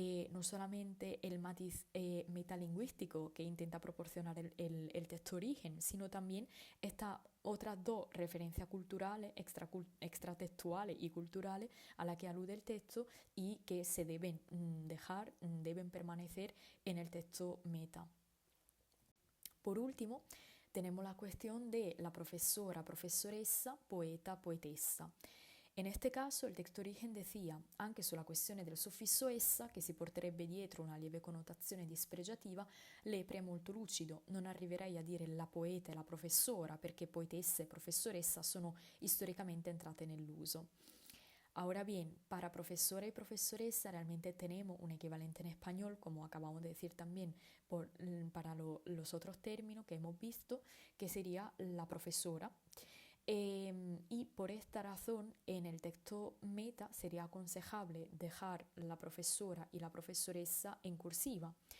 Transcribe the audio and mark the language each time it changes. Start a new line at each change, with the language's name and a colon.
Spanish: no solamente el matiz metalingüístico que intenta proporcionar el texto origen, sino también estas otras dos referencias culturales, extratextuales y culturales a las que alude el texto y que se deben dejar, deben permanecer en el texto meta. Por último, tenemos la cuestión de la profesora, professoressa, poeta, poetessa.
Italian: In
Spanish: este
Italian: caso il testo
Spanish: origen decía,
Italian: anche sulla questione del suffisso essa, che si porterebbe dietro una lieve connotazione dispregiativa, l'Epre è molto lucido, non arriverei a dire la poeta e la professora, perché poetessa e professoressa sono storicamente entrate nell'uso.
Spanish: Ahora bien, para profesora y profesoresa realmente tenemos un equivalente en español, como acabamos de decir también para los otros términos que hemos visto, que sería la profesora. Y por esta razón, en el texto meta sería aconsejable dejar la profesora y la profesoressa en cursiva.